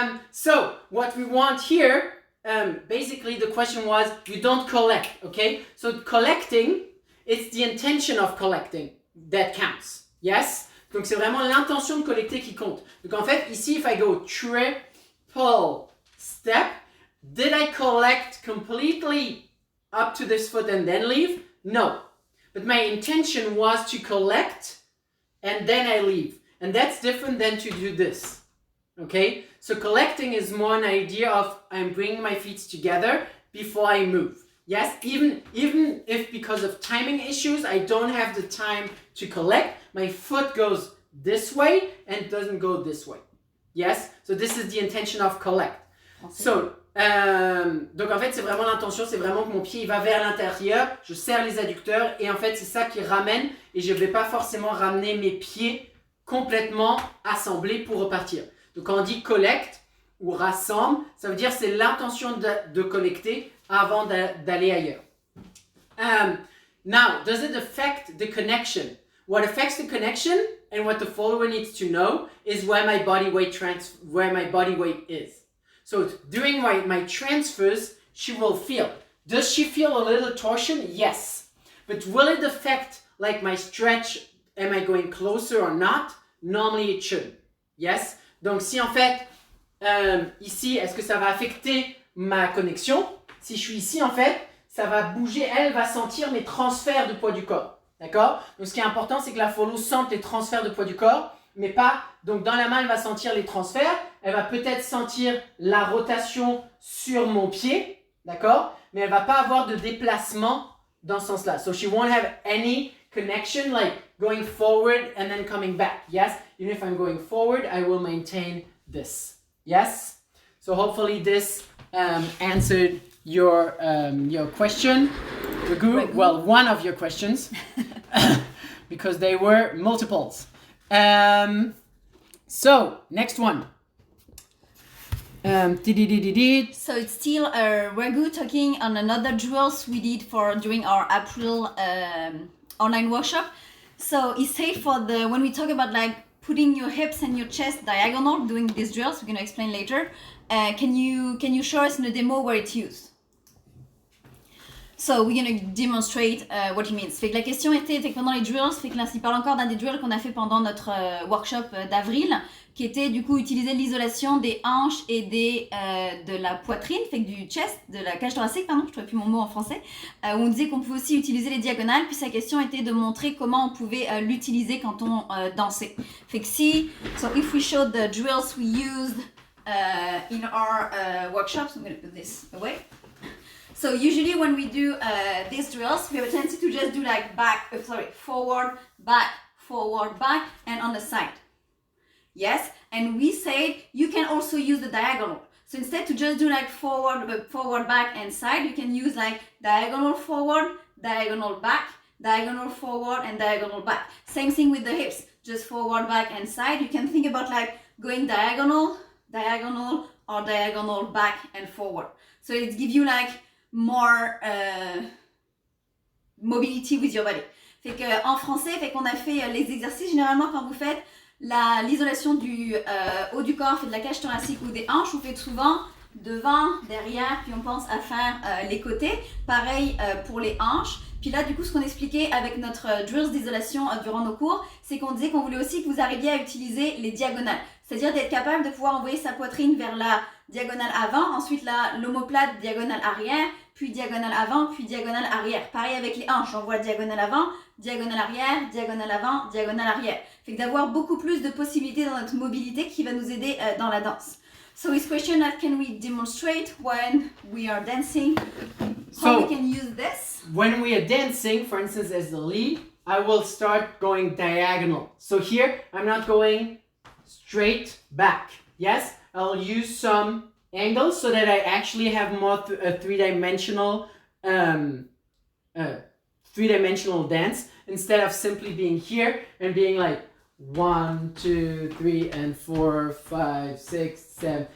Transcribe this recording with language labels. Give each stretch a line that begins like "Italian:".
English: So, what we want here, basically the question was, you don't collect, okay? So collecting, it's the intention of collecting that counts, yes?
French: Donc c'est vraiment l'intention de collecter qui compte. Donc en fait, ici,
English: if I go triple step, did I collect completely up to this foot and then leave? No. But my intention was to collect and then I leave. And that's different than to do this. Okay? So collecting is more an idea of I'm bringing my feet together before I move. Yes, even if because of timing issues, I don't have the time to collect, my foot goes this way and doesn't go this way. Yes, so this is the intention of collect.
French: So, donc en fait, c'est vraiment l'intention, c'est vraiment que mon pied il va vers l'intérieur, je serre les adducteurs et en fait, c'est ça qui ramène et je ne vais pas forcément ramener mes pieds complètement assemblés pour repartir. Donc quand on dit collect ou rassemble, ça veut dire c'est l'intention de collecter avant d'aller ailleurs.
English: Now, does it affect the connection? What affects the connection and what the follower needs to know is where my body weight is. So during my transfers, she will feel. Does she feel a little torsion? Yes. But will it affect like my stretch? Am I going closer or not? Normally it should. Yes.
French: Donc si en fait, ici, est-ce que ça va affecter ma connexion? Si je suis ici, en fait, ça va bouger, elle va sentir mes transferts de poids du corps. D'accord? Donc, ce qui est important, c'est que la follow sente les transferts de poids du corps, mais pas... Donc, dans la main, elle va sentir les transferts. Elle va peut-être sentir la rotation sur mon pied. D'accord? Mais elle ne va pas avoir de déplacement dans ce sens-là.
English: So, she won't have any connection, like going forward and then coming back. Yes? Even if I'm going forward, I will maintain this. Yes? So, hopefully, this answered your question, Ragu. Well, one of your questions, because they were multiples. So, next one. So it's still Ragu talking on another drills we did during our April online workshop. So he said when we talk about like putting your hips and your chest diagonal, doing these drills, we're gonna explain later. Can you show us in a demo where it's used? So we're gonna demonstrate what it means.
French: Fait que la question était, fait que pendant les drills, fait que là, il parle encore d'un des drills qu'on a fait pendant notre workshop d'avril, qui était du coup utiliser l'isolation des hanches et de la poitrine, fait que du chest, de la cage thoracique, pardon, je trouvais plus mon mot en français, où on disait qu'on pouvait aussi utiliser les diagonales, puis sa question était de montrer comment on pouvait l'utiliser quand on dansait. Fait que
English: so if we showed the drills we used in our workshops, I'm gonna put this away. So usually when we do these drills, we have a tendency to just do like forward, back, and on the side. Yes, and we say you can also use the diagonal. So instead to just do like forward, back, and side, you can use like diagonal forward, diagonal back, diagonal forward, and diagonal back. Same thing with the hips, just forward, back, and side. You can think about like going diagonal, or diagonal back and forward. So it gives you like more mobility with your body.
French: Fait que en français, fait qu'on a fait les exercices généralement quand vous faites l'isolation du haut du corps, fait de la cage thoracique ou des hanches, vous faites souvent devant, derrière, puis on pense à faire les côtés. Pareil pour les hanches. Puis là, du coup, ce qu'on expliquait avec notre drills d'isolation durant nos cours, c'est qu'on disait qu'on voulait aussi que vous arriviez à utiliser les diagonales. C'est-à-dire d'être capable de pouvoir envoyer sa poitrine vers la diagonale avant, ensuite l'omoplate diagonale arrière, puis diagonale avant, puis diagonale arrière. Pareil avec les hanches, on voit diagonale avant, diagonale arrière, diagonale avant, diagonale arrière. Fait que d'avoir beaucoup plus de possibilités dans notre mobilité qui va nous aider dans la danse.
English: So his question that can we demonstrate when we are dancing, how we can use this? When we are dancing, for instance, as the lead, I will start going diagonal. So here, I'm not going straight back. Yes, I'll use some angles so that I actually have more three-dimensional dance instead of simply being here and being like 1, 2, 3, and 4, 5, 6, 7.